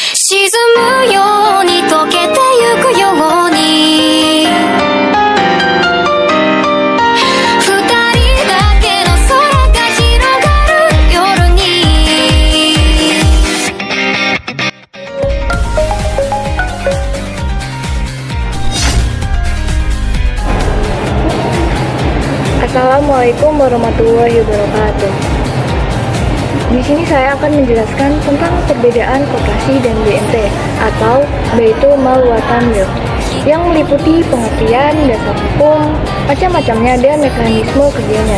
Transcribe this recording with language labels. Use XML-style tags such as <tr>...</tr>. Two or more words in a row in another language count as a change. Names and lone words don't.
<ja>沈むように溶けてゆくように二人だけの空が広がる夜に</ja> <ar>السلام عليكم ورحمة الله وبركاته.</ar> <id>Di sini saya akan menjelaskan tentang perbedaan koperasi dan BMT atau Baitul Mal wa Tamwil yang meliputi pengertian, dasar hukum, macam-macamnya dan mekanisme kerjanya.</id>